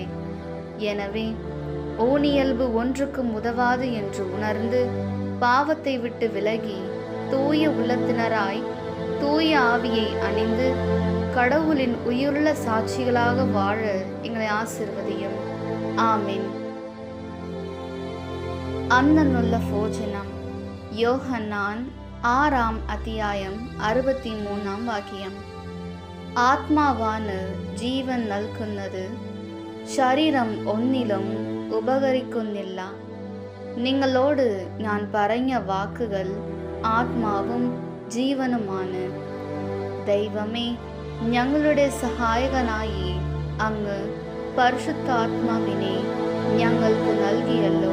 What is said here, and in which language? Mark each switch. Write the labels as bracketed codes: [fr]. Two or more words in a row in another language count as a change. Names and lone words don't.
[ta] எனவே ஊனியல்பு ஒன்றுக்கும் உதவாது என்று உணர்ந்து பாவத்தை விட்டு விலகி தூய உள்ளத்தினராய் தூய ஆவியை அணிந்து கடவுளின் உயிருள்ள சாட்சிகளாக வாழ எங்களை ஆசீர்வதியும். ஆமென். அன்னனுள்ள போஜனம். யோஹன்னான் 6ஆம் அத்தியாயம் 63ஆம் വാക്യം. [ml] ആത്മാവാണ് ജീവൻ നൽകുന്നത്, ശരീരം ഒന്നിലും ഉപകരിക്കുന്നില്ല. നിങ്ങളോട് ഞാൻ പറഞ്ഞ വാക്കുകൾ ആത്മാവും ജീവനുമാണ്. ദൈവമേ, ഞങ്ങളുടെ സഹായകനായി അങ്ങ് പരിശുദ്ധാത്മാവിനെ ഞങ്ങൾക്ക് നൽകിയല്ലോ.